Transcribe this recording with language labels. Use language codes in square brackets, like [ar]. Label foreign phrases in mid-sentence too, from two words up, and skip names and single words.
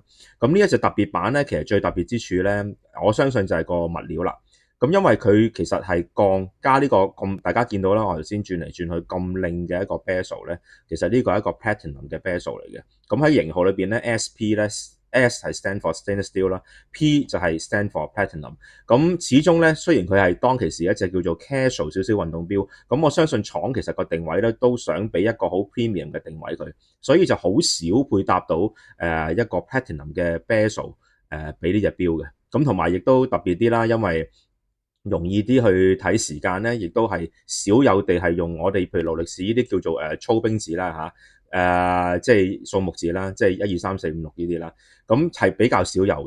[yue] 咁呢一隻特別版咧，其實最特別之處咧，我相信就係個物料啦。咁因為佢其實係鋼加呢個咁，大家見到啦，我頭先轉嚟轉去咁靚嘅一個 bezel 咧，其實呢個係一個 platinum 嘅 bezel 嚟嘅。咁喺型號裏邊咧 ，SP 咧 S 係 [en] stand for stainless steel [yue] 啦，P 就係 [en] stand for platinum。 [yue] 咁始終咧，雖然佢係當其時一隻叫做 casual 少少運動錶，咁我相信廠其實個定位咧都想俾一個好 premium 嘅定位佢，所以就好少配搭到一個 platinum 嘅 bezel 俾呢隻錶嘅。咁同埋亦都特別啲啦，因為容易啲去睇時間咧，亦都係少有地係用我哋譬如勞力士呢啲叫做操兵字啦即係數目字啦，即係1、2、3、4、5、6呢啲啦，咁係比較少有嘅。